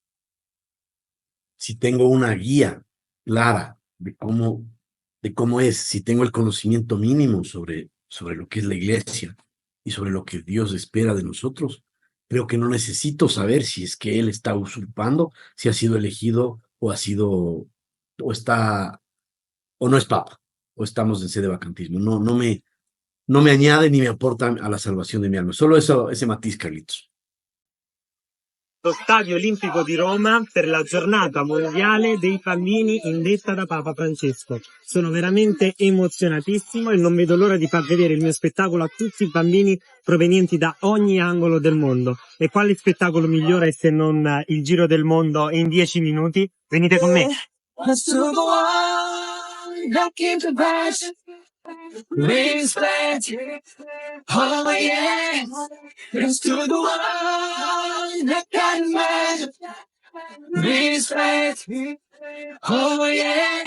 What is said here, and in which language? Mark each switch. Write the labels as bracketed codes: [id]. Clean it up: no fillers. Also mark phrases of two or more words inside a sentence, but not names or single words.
[es] Si tengo una guía clara de cómo es, si tengo el conocimiento mínimo sobre lo que es la iglesia y sobre lo que Dios espera de nosotros, creo que no necesito saber si es que él está usurpando, si ha sido elegido o ha sido, o está, o no es papa, o estamos en sede vacantismo. No me añade ni me aporta a la salvación de mi alma. Solo eso, ese matiz, Carlitos. [it] Lo Stadio Olimpico di Roma per la giornata mondiale dei bambini indetta da Papa Francesco. Sono veramente emozionatissimo e non vedo l'ora di far vedere il mio spettacolo a tutti i bambini provenienti da ogni angolo del mondo. E quale spettacolo migliore se non il giro del mondo in 10 minuti? Venite con me. [en] Respect, oh yeah, it's to the one that can measure. Respect, oh yeah.